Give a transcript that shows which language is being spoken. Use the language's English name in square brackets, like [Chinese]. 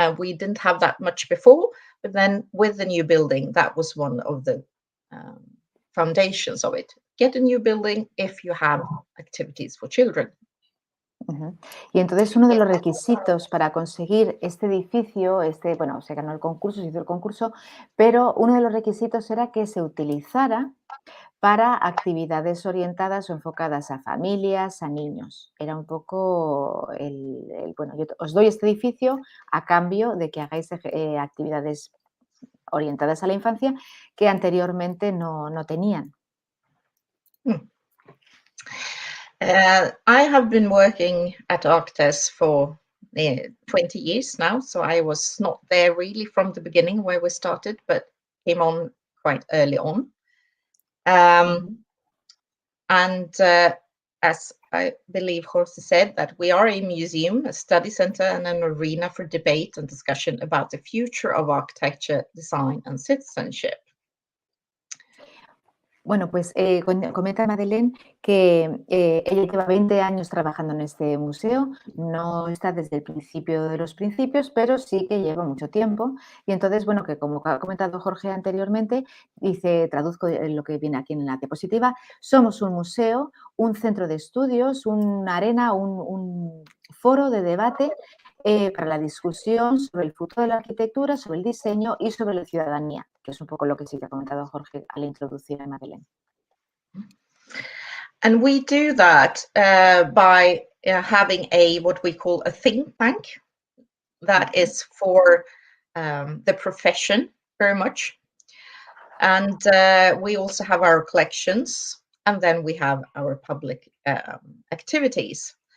[English] We didn't have that much before, but then with the new building, that was one of the foundations of it. Get a new building if you have activities for children. Uh-huh. [Spanish] Y entonces uno de los requisitos para conseguir este edificio, bueno, se ganó el concurso, se hizo el concurso, pero uno de los requisitos era que se utilizara para actividades orientadas o enfocadas a familias, a niños. Era un poco bueno, yo os doy este edificio a cambio de que hagáis actividades orientadas a la infancia que anteriormente no tenían. [English] I have been working at ArkDes for 20 years now, so I was not there really from the beginning where we started, but came on quite early on. And as I believe Jorge said, that we are a museum, a study center, and an arena for debate and discussion about the future of architecture, design, and citizenship. [Spanish] Bueno, pues comenta Madeléne que ella lleva 20 años trabajando en este museo, no está desde el principio de los principios, pero sí que lleva mucho tiempo. Y entonces, bueno, que como ha comentado Jorge anteriormente, traduzco lo que viene aquí en la diapositiva, somos un museo, un centro de estudios, una arena, un foro de debate para la discusión sobre el futuro de la arquitectura, sobre el diseño y sobre la ciudadanía, que es un poco lo que sí que ha comentado Jorge al introducir a Madeléne. [English] And we do that by having what we call a think tank that is for the profession very much. And we also have our collections, and then we have our public activities.